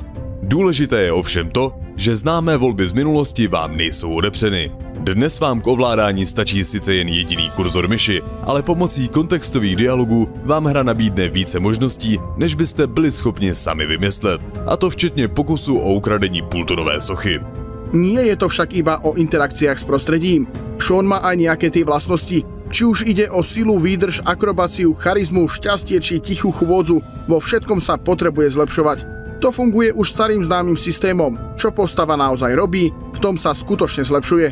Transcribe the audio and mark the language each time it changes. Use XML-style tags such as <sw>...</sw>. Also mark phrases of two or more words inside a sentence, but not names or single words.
<cs>Důležité je ovšem to, že známé volby z minulosti vám nejsou odepřeny. Dnes vám k ovládání stačí sice jen jediný kurzor myši, ale pomocí kontextových dialogů vám hra nabídne více možností, než byste byli schopni sami vymyslet. A to včetně pokusu o ukradení půltonové sochy.</cs> <sk>Nie je to však iba o interakciách s prostredím. Sean má aj nejaké tie vlastnosti. Či už ide o silu, výdrž, akrobáciu, charizmu, šťastie či tichú chôdzu, vo všetkom sa potrebuje zlepšovať. To funguje už starým známym systémom. Čo postava naozaj robí, v tom sa skutočne zlepšuje.</sk>